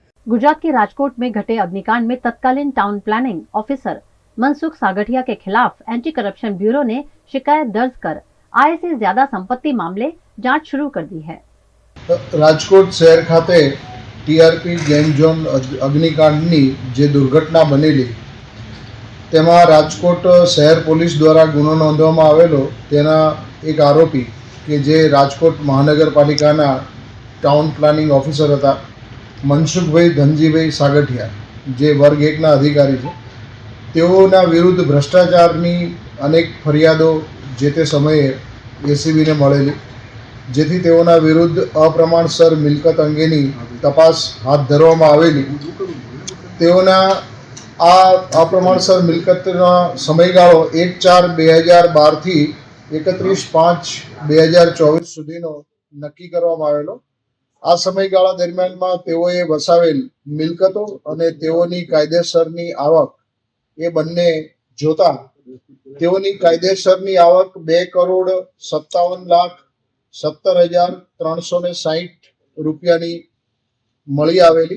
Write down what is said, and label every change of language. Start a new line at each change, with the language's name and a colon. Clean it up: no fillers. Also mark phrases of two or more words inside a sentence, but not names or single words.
Hindi: गुजरात के राजकोट में घटे अग्निकांड में तत्कालीन
English: town planning officer
Hindi: मनसुख सागठिया के खिलाफ एंटी करप्शन ब्यूरो ने शिकायत दर्ज कर आय से ज्यादा संपत्ति मामले जांच शुरू कर दी है।
Gujarati: રાજકોટ શહેર ખાતે ટીઆરપી ગેમ ઝોન અગ્નિકાંડની જે દુર્ઘટના બનેલી તેમાં રાજકોટ શહેર પોલીસ દ્વારા ગુનો નોંધવામાં આવેલો તેના એક આરોપી કે જે રાજકોટ મહાનગરપાલિકાના
English: town planning officer
Gujarati: હતા મનસુખભાઈ ધનજીભાઈ સાગઠિયા જે વર્ગ 1 ના અધિકારી છે। તેઓના વિરુદ્ધ ભ્રષ્ટાચારની અનેક ફરિયાદો જે તે સમયે એસીબીને મળેલી, જેથી તેઓના વિરુદ્ધ અપ્રમાણસર મિલકત અંગેની તપાસ હાથ ધરવામાં આવેલી। તેઓના આ અપ્રમાણસર મિલકતના સમયગાળો 1/4/2012 થી 31/5/2024 સુધીનો નક્કી કરવામાં આવેલો। આ સમયગાળા દરમિયાનમાં તેઓએ વસાવેલ મિલકતો અને તેઓની કાયદેસરની આવક એ બંને જોતા તેઓની કાયદેસરની આવક 2,57,70,360 રૂપિયાની મળી આવેલી।